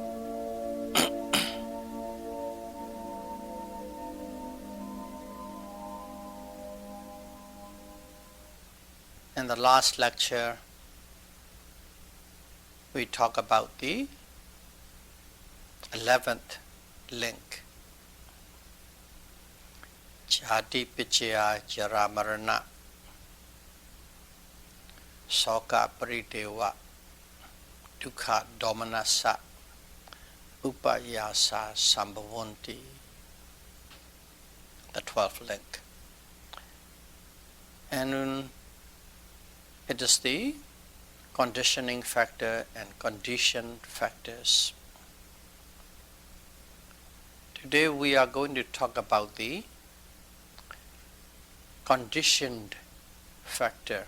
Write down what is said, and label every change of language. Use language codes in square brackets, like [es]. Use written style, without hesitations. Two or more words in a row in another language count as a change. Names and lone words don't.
[en] In the last lecture, we talked about the 11th link. [pi] Jati Pichaya Jaramarana Soka Paridewa Dukkha Domanassa Upayasa Sambhavanti, [en] the 12th link. And it is the conditioning factor and conditioned factors. Today we are going to talk about the conditioned factor.